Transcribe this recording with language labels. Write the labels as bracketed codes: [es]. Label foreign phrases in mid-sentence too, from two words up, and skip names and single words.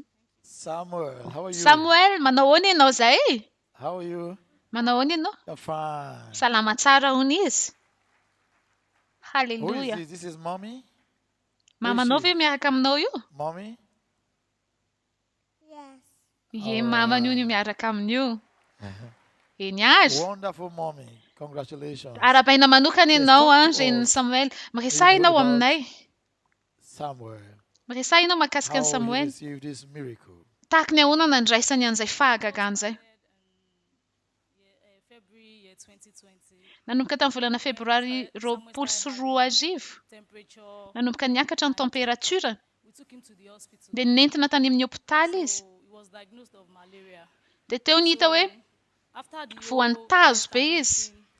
[en] Samuel, how are you? [mg] Samuel, manao ahoana ianao zay? [en] How are you? [mg] Manao ahoana ianao? [en] I'm fine. [mg] Salama tsara hono izy. [en] Who [mg] Halleluja. [en] is this? This is mommy? [mg] Mamanao ve miaraka aminao io? [en] Mommy? [mg] Ye, mamany io no miaraka amin'io. Eny ary. [en] Wonderful mommy. Congratulations. [mg] Arabaina manokana ianao reniny Samuel. Miresah ianao aminay. Samuel. Miresah ianao mahakasika ny [en] How you [mg] Samuel. [en] received this miracle? [mg] Tahaka ny ahoana nandraisany an'izay fahagagana izay. Nanomboka tamin'ny volana febroary 2021 nanomboka niakatra ny température dia nentina tany amin'ny hôpitaly izy dia teo nihita hoe voantazo be izy.